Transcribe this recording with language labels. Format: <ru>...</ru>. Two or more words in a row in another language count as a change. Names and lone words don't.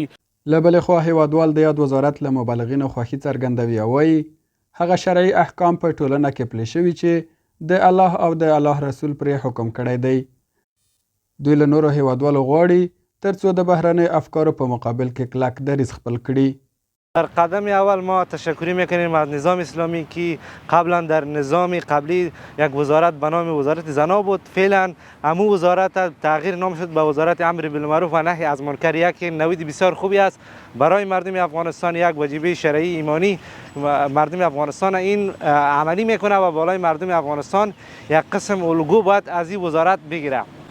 <ps>له بلې خوا هیوادوال د یاد وزارت له مبلغینو خوښي څرګندوي او وایي هغه شرعي احکام په ټولنه کې پلي شوي چې د الله او د الله رسول پرې حکم کړی دی. دوی له نورو هیوادوالو غواړي ترڅو د بهرنیو افکارو په مقابل کې کلک دریځ خپل کړي.</ps> <fa>در قدم اول ما تشکری میکنیم از نظام اسلامی که قبلا در نظام قبلی یک وزارت به نام وزارت زنا بود، فعلا همو وزارت تغییر نام شد به وزارت امر بالمعروف و نهی از منکر. یک نوید بسیار خوبی است برای مردم افغانستان، یک واجبه شرعی ایمانی مردم افغانستان این عملی میکنه و بالای مردم افغانستان یک قسم الگو باید از این وزارت بگیره.</fa>